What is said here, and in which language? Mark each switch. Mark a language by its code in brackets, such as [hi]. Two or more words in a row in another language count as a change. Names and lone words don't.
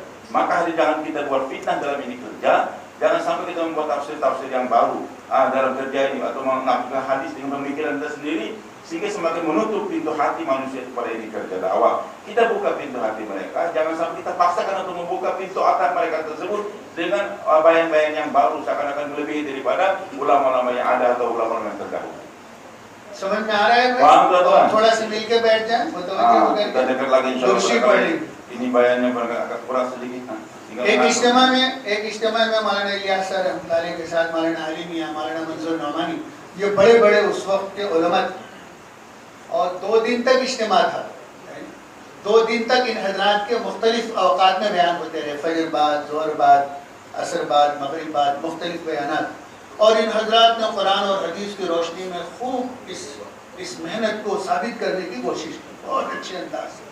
[id] Maka jangan kita buat fitnah dalam ini kerja, jangan sampai kita membuat tafsir-tafsir yang baru dalam kerja ini, atau mengaplikan hadis dengan pemikiran kita sendiri, sehingga semakin menutup pintu hati manusia kepada ini kerja dakwah. Kita buka pintu hati mereka, jangan sampai kita paksakan untuk membuka pintu hati mereka tersebut dengan bayan-bayan yang baru, seakan-akan melebihi daripada ulama-ulama yang ada atau ulama-ulama yang terdahulu. [ur] سمجھ میں آ رہا ہے بھائی? تھوڑا سا مل کے بیٹھ جائے، متوجہ ہو کر [id] kita dengar lagi [ur] کرسی پر [id] ini bayannya agak kurang sedikit. [ur] ایک اجتماع میں مولانا الیاس سر رحمۃ اللہ کے ساتھ مولانا علی میاں، مولانا منظور نعمانی، یہ بڑے اس وقت کے علما تھے، اور 2 دن تک اجتماع تھا. 2 دن تک ان حضرات کے مختلف اوقات میں بیان ہوتے رہے، فجر بعد، ظہر بعد، عصر بعد، مغرب بعد، مختلف بیانات، اور ان حضرات نے قرآن اور حدیث کی روشنی میں خوب اس محنت کو ثابت کرنے کی کوشش کی، بہت اچھے انداز سے.